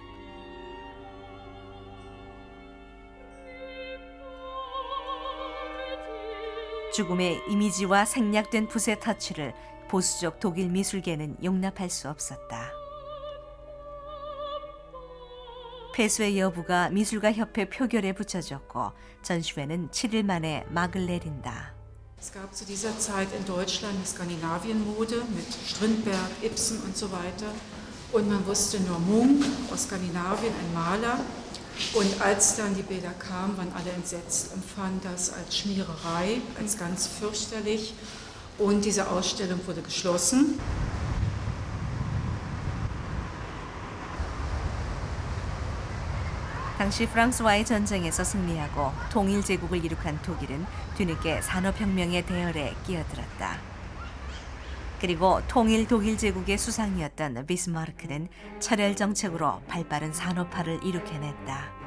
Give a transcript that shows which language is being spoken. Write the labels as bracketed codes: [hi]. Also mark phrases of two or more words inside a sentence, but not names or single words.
[ko] 죽음의 이미지와 생략된 붓의 터치를 보수적 독일 미술계는 용납할 수 없었다. 폐쇄의 여부가 미술가 협회 표결에 붙여졌고 전시회는 7일 만에 막을 내린다. [de] Es gab zu dieser Zeit in Deutschland die Skandinavienmode mit Strindberg, Ibsen und so weiter. Und man wusste nur Munch aus Skandinavien, ein Maler. Und als dann die Bilder kamen, waren alle entsetzt, empfanden das als Schmiererei, als ganz fürchterlich. Und diese Ausstellung wurde geschlossen. [ko] 당시 프랑스와의 전쟁에서 승리하고 통일제국을 이룩한 독일은 뒤늦게 산업혁명의 대열에 끼어들었다. 그리고 통일 독일 제국의 수상이었던 비스마르크는 철혈 정책으로 발빠른 산업화를 이룩해냈다.